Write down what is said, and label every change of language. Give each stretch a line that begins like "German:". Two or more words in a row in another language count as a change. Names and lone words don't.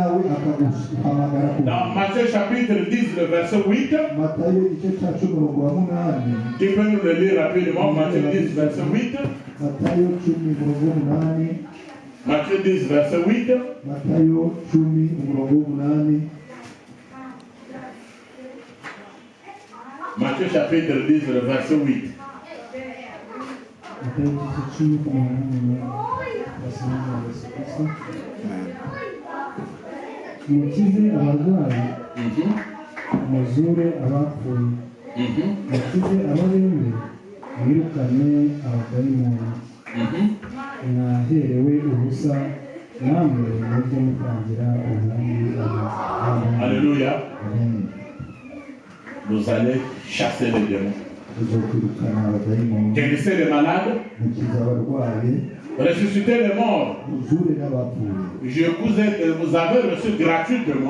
French: Dans Matthieu chapitre 10, le verset 8, tu peux nous le lire rapidement, Matthieu 10, verset 8. Matthieu 10, verset 8. Matthieu chapitre 10, le verset 8.
Kinyarwanda: mukize abarwayi, muzure abapfuye, mukize abarembe, mwirukane abadayimoni, mwaherewe ubusa, namwe mujye mutangira ubundi.
French: Alléluia. Vous allez chasser les démons. Guérissez les malades. Ressusciter les morts. Vous avez reçu gratuitement.